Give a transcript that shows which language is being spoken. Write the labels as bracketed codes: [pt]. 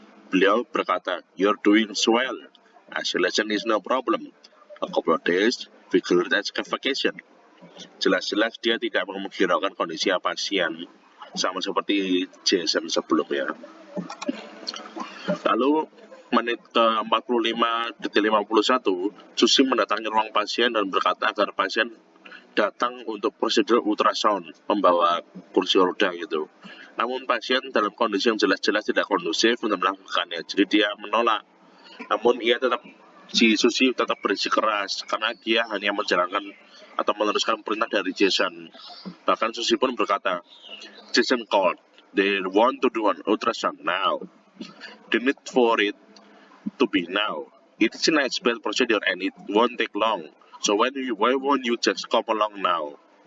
[id] Beliau berkata, [en] you're doing swell, isolation is no problem, a couple of days, figure that's vacation. [id] Jelas-jelas dia tidak menghiraukan kondisi pasien, sama seperti Jason sebelumnya. Lalu menit ke-45 detik 51, Susi mendatangi ruang pasien dan berkata agar pasien datang untuk prosedur ultrasound, membawa kursi roda gitu. Namun pasien dalam kondisi yang jelas-jelas tidak kondusif untuk melakukannya, jadi dia menolak. Namun si Susi tetap bersikeras karena dia hanya menjalankan atau meneruskan perintah dari Jason. Bahkan Susi pun berkata, [en] Jason called, they want to do an ultrasound now. The need for it to be now. It is an expert procedure and it won't take long. So why won't you just come along now?